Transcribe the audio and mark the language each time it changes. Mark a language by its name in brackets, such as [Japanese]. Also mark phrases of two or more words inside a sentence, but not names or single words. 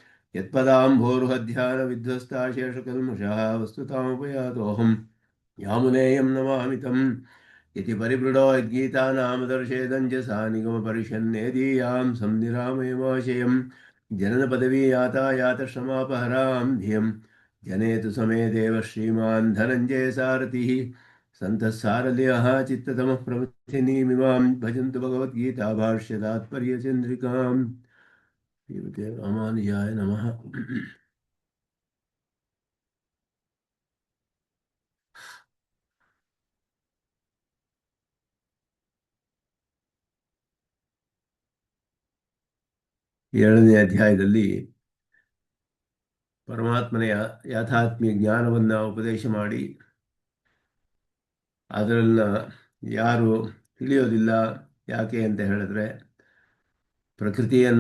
[Sanskrit] यत्पदाम्भोरुहध्यानविध्वस्ता शेषकल्मषः वस्तुतामुपयातोऽहं यामुनेयं नमामि तम् इति परिवृढो यद्गीतानामदर्शेदञ्जसा निगमपरिषन्नेदीयां संनिरामयमाशयम् जननपदवी यातायातश्रमापहरां धियं जनेतु समे देव श्रीमान् धनञ्जय सारथिः सन्तः सारल्यः चित्ततमः प्रमुखिनीमिमां भजन्तु भगवद्गीता भाष्यतात्पर्यचन्द्रिकाम्। श्रीमते रामानुजाय नमः। [Kannada] ಏಳನೇ ಅಧ್ಯಾಯದಲ್ಲಿ ಪರಮಾತ್ಮನ ಯಾಥಾತ್ಮ್ಯ ಜ್ಞಾನವನ್ನು ಉಪದೇಶ ಮಾಡಿ ಅದರನ್ನ ಯಾರು ತಿಳಿಯೋದಿಲ್ಲ ಯಾಕೆ ಅಂತ ಹೇಳಿದ್ರೆ ಪ್ರಕೃತಿ ಅನ್ನುವ